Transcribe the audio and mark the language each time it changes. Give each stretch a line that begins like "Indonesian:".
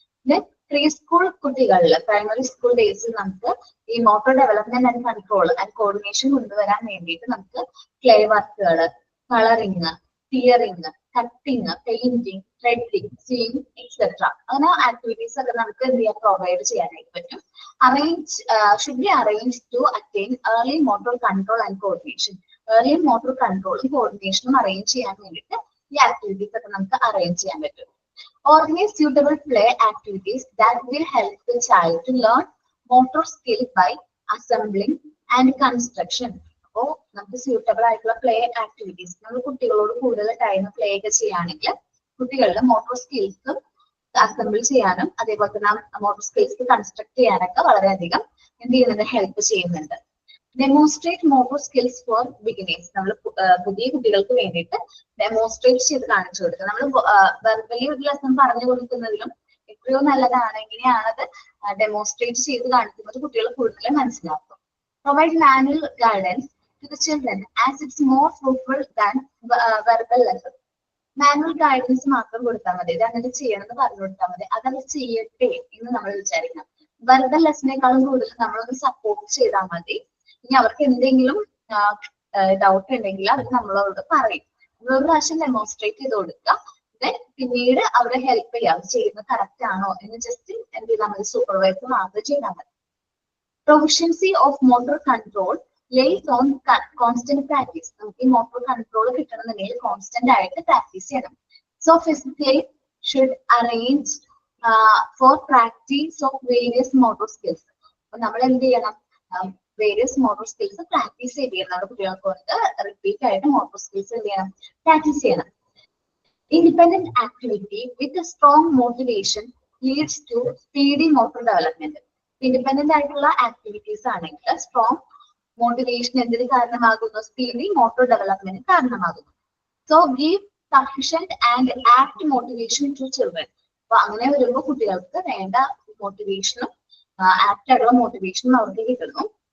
Malayalam: Then pre school കുട്ടികളിൽ primary school ഡേയ്സിൽ നമുക്ക് ഈ motor development and control and coordination കൊണ്ടുവരാൻ വേണ്ടിയിട്ട് നമുക്ക് ക്ലേ വർക്കുകൾ, colouring, തിയറിങ്, cutting, painting, threading, swing etcetera അങ്ങനെ ആക്ടിവിറ്റീസ് ഒക്കെ നമുക്ക് എന്ത് ചെയ്യാൻ പ്രൊവൈഡ് ചെയ്യാനായിട്ട് പറ്റും.
English: should be arranged to attain early motor control and coordination. Early motor controlling coordination arrange
Malayalam: ചെയ്യാൻ വേണ്ടിയിട്ട് ഈ ആക്ടിവിറ്റീസ് ഒക്കെ നമുക്ക് അറേഞ്ച് ചെയ്യാൻ പറ്റും. Organize suitable play activities that will help the child to learn motor skills by assembling and construction. അപ്പോൾ നമുക്ക് suitable ആയിട്ടുള്ള പ്ലേ ആക്ടിവിറ്റീസ്, നമ്മൾ കുട്ടികളോട് കൂടുതൽ ടൈം പ്ലേ ഒക്കെ ചെയ്യുകയാണെങ്കിൽ കുട്ടികളുടെ മോട്ടോർ സ്കിൽസും അസംബിൾ ചെയ്യാനും അതേപോലെ തന്നെ മോട്ടോർ സ്കിൽസ് കൺസ്ട്രക്ട് ചെയ്യാനൊക്കെ വളരെയധികം എന്ത് ചെയ്യുന്നുണ്ട്, ഹെൽപ്പ് ചെയ്യുന്നുണ്ട്.
English: demonstrate motor skills for beginners,
Malayalam: നമ്മൾ പുതിയ കുട്ടികൾക്ക് വേണ്ടിയിട്ട് ഡെമോൺസ്ട്രേറ്റ് ചെയ്ത് കാണിച്ചു കൊടുക്കുക. നമ്മൾ വെർബലി ഒരു ലെസൺ പറഞ്ഞു കൊടുക്കുന്നതിലും എത്രയോ നല്ലതാണ് എങ്ങനെയാണത് ഡെമോൺസ്ട്രേറ്റ് ചെയ്ത് കാണിക്കുന്നത്, കുട്ടികൾ കൂടുതൽ മനസ്സിലാക്കും.
English: Provide manual guidance to the children as it's more fruitful than verbal lessons.
Malayalam: Manual guidance മാത്രം കൊടുത്താൽ മതി, ഇത് അങ്ങനെ ചെയ്യണമെന്ന് പറഞ്ഞു കൊടുത്താൽ മതി, അതത് ചെയ്യട്ടെ എന്ന് നമ്മൾ വിചാരിക്കണം. വെർബൽ ലെസനേക്കാളും കൂടുതൽ നമ്മളൊന്ന് സപ്പോർട്ട് ചെയ്താൽ മതി. ഇനി അവർക്ക് എന്തെങ്കിലും ഡൗട്ട് ഉണ്ടെങ്കിൽ അവർ നമ്മളോട് പറയും, ഒരു പ്രാവശ്യം ഡെമോൺസ്ട്രേറ്റ് ചെയ്ത് കൊടുക്കുക, പിന്നീട് അവരെ ഹെൽപ്പ് ചെയ്യാം, ചെയ്യുന്നത് കറക്റ്റ് ആണോ എന്ന് ജസ്റ്റ് എന്ത് ചെയ്താൽ മതി, സൂപ്പർവൈസർ മാത്രം ചെയ്താൽ മതി.
English: Proficiency of motor control lays on constant practice.
Malayalam: നമുക്ക് ഈ മോട്ടോർ കൺട്രോൾ കിട്ടണമെന്നുണ്ടെങ്കിൽ കോൺസ്റ്റന്റ് ആയിട്ട് പ്രാക്ടീസ് ചെയ്യണം.
English: So physically should arrange for practice of various motor skills.
Malayalam: അപ്പൊ നമ്മൾ എന്ത് ചെയ്യണം, വേരിയസ് മോട്ടോർ സ്കിൽസ് പ്രാക്ടീസ് ചെയ്യണം. നമ്മുടെ കുട്ടികൾക്ക് കൊണ്ട് റിപ്പീറ്റ് ആയിട്ട് മോട്ടോർ സ്കിൽസ് എന്ത് ചെയ്യണം, പ്രാക്ടീസ് ചെയ്യണം.
English: Independent activity with a strong motivation leads to speedy motor development.
Malayalam: Independent ആയിട്ടുള്ള ആക്ടിവിറ്റീസ് ആണെങ്കിൽ സ്ട്രോങ് മോട്ടിവേഷൻ എന്തിന് കാരണമാകുന്നു, സ്പീഡി മോട്ടോർ ഡെവലപ്മെന്റ് കാരണമാകുന്നു.
English: So give sufficient and act motivation to children.
Malayalam: അപ്പൊ അങ്ങനെ വരുമ്പോൾ കുട്ടികൾക്ക് വേണ്ട മോട്ടിവേഷനും ആക്ട് ആയിട്ടുള്ള മോട്ടിവേഷനും അവർക്ക് കിട്ടുന്നു.